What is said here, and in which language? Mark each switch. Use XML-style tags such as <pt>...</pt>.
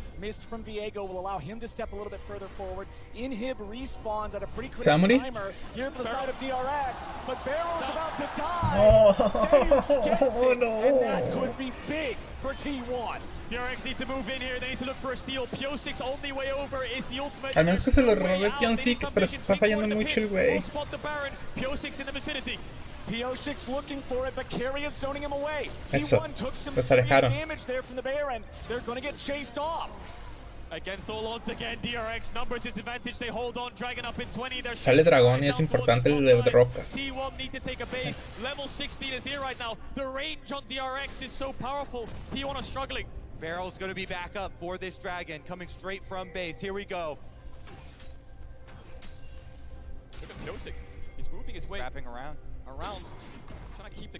<en>Mist from Viego will allow him to step a little bit further forward. Inhib respawns at a pretty critical timer here for the side of DRX, but Barrel's about to die. Oh, no. And that could be big for T1. DRX need to move in here, they need to look for a steal. Piosik's only way over is the ultimate.</en> <es>Al menos que se lo robe Piozik, pero se está fallando mucho el güey.</es> <en>Piosik's in the vicinity. Piosik's looking for it, but Carry is zoning him away.</en> <es>Eso,</es> <en>T1 took some</en> <es>los</es> <en>serious</en> <es>alejaron.</es> <en>damage there from the Baron. They're going to get chased off. Against all odds again, DRX numbers his advantage. They hold on, Dragon up in 20.</en> <es>Sale dragón y es importante el de rocas.</es> <en>T1 need to take a base. Level 16 is here right now. The range on DRX is so powerful. T1 are struggling. Barrel's going to be back up for this dragon, coming straight from base. Here we go. Look at Pjosik. He's moving his way Wrapping around. Trying to keep the</en>